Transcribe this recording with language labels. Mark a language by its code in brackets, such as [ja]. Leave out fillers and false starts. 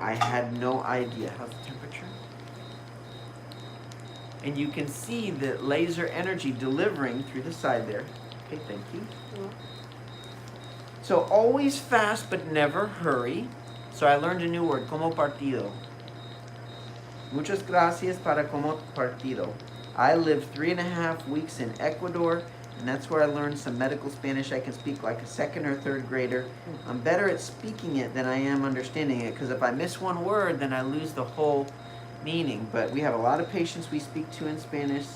[en] I had no idea. How's the temperature? And you can see the laser energy delivering through the side there. Okay, thank you. So always fast, but never hurry. So I learned a new word, [es] como partido. Muchas gracias para como partido. [en] I lived 3.5 weeks in Ecuador, and that's where I learned some medical Spanish. I can speak like a second or third grader. I'm better at speaking it than I am understanding it, because if I miss one word, then I lose the whole meaning. But we have a lot of patients we speak to in Spanish.